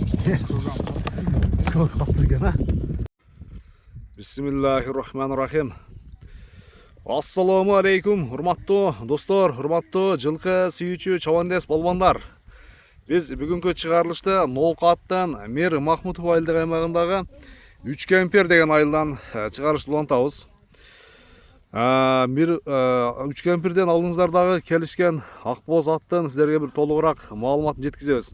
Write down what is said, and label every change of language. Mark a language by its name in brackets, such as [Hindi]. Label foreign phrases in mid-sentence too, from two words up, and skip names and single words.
[Uzbek] Ko'k qaptirgan ha. [Arabic] بسم الله الرحمن الرحيم. [Uzbek] Assalomu alaykum, hurmatli do'stlar, hurmatli [Kyrgyz] жылқы сүйүүчү чабандес балбандар. Biz бүгүнкү чыгарылышта Ноокаттан Мер Махмутов айылдык аймагындагы 3 кемпер деген айылдан чыгарылышты улантабыз. Бир 3 кемперден алдыңыздардагы келишкен Акбоз аттан сиздерге бир толугураак маалыматын жеткизебиз.